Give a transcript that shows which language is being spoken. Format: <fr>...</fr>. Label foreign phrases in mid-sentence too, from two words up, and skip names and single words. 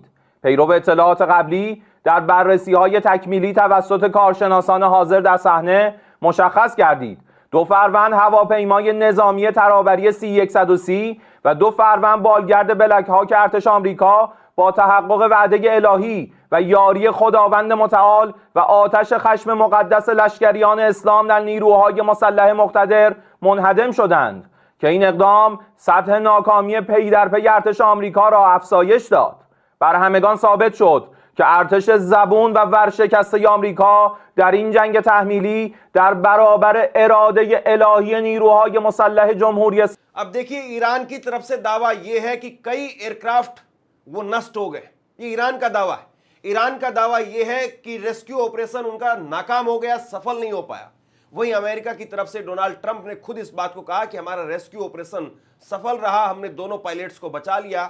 <fa>پیرو اطلاعات قبلی در بررسی‌های تکمیلی توسط کارشناسان حاضر در صحنه مشخص گردید 2 فروند هواپیمای نظامی ترابری C-130 و 2 فروند بالگرد بلک هاک ارتش آمریکا با تحقق وعده الهی و یاری خداوند متعال و آتش خشم مقدس لشکریان اسلام در نیروهای مسلح مقتدر منهدم شدند که این اقدام سطح ناکامی پی در پی ارتش آمریکا را افزایش داد. بر همگان ثابت شد که ارتش زبون و ورشکسته آمریکا در این جنگ تحمیلی در برابر اراده الهی نیروهای مسلح جمهوری اسلامی.</fa> <hi>अब देखिए ईरान की तरफ से दावा यह है कि कई एयरक्राफ्ट वो नष्ट हो गए। ये ईरान का दावा है। ईरान का दावा यह है कि</hi> <en>rescue operation</en> <hi>उनका नाकाम हो गया, सफल नहीं हो पाया। वहीं अमेरिका की तरफ से डोनाल्ड ट्रंप ने खुद इस बात को कहा कि हमारा</hi> <en>rescue operation</en> <hi>सफल रहा, हमने दोनों पायलट्स को बचा लिया।</hi>